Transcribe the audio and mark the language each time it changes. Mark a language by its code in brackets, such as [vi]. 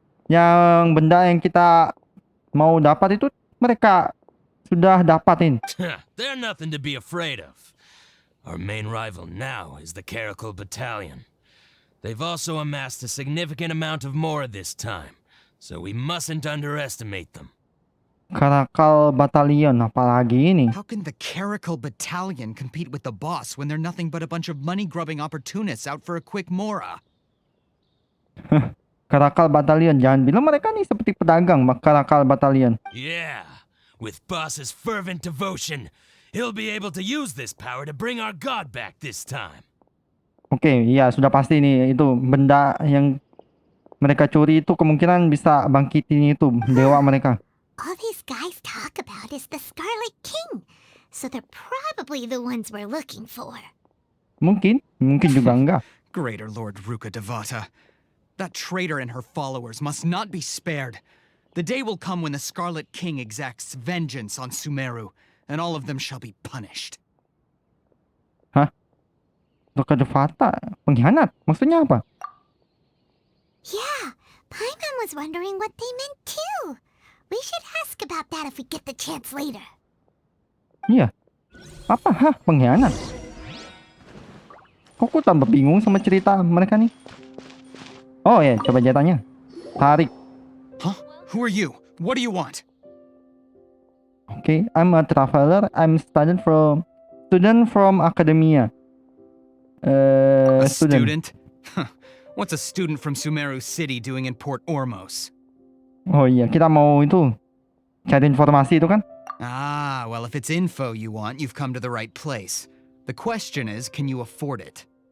[id] Yang benda yang kita mau dapat itu mereka sudah dapatin. [en] They're nothing to be afraid of. Our main rival now is the Caracal Battalion. They've also amassed a significant amount of more this time, so we mustn't underestimate them. [id] Caracal Battalion, apalagi ini? [en] How can the Caracal Battalion compete with the boss when they're nothing but a bunch of money-grubbing opportunists out for a quick mora? [id] Caracal Battalion, jangan bilang mereka nih seperti pedagang, Caracal Battalion. [en] Yeah, with boss's fervent devotion, he'll be able to use this power to bring our god back this time. [id] Oke, iya sudah pasti nih itu benda yang mereka curi itu kemungkinan bisa bangkitin itu dewa mereka. [en] All these guys talk about is the Scarlet King, so they're probably the ones we're looking for. [id] Mungkin juga enggak. [en] Greater Lord Ruka Devata. That traitor and her followers must not be spared. The day will come when the Scarlet King exacts vengeance on Sumeru, and all of them shall be punished. [id] Hah? Ruka Devata? Pengkhianat? Maksudnya apa? [en] Yeah, Paimon was wondering what they meant too. We should ask about that if we get the chance later. [id] Iya. Apa? Hah? Pengkhianat? Kok aku tambah bingung sama cerita mereka nih? Oh ya, coba aja tanya. Tarik. [en] Huh? Who are you? What do you want? Okay, I'm a traveler. I'm student from academia. A student? Huh. What's a student from Sumeru City doing in Port Ormos? [id] Oh iya, kita mau itu cari informasi itu kan? [en] Ah, well, if it's info you want, you've come to the right place. The question is, can you afford it?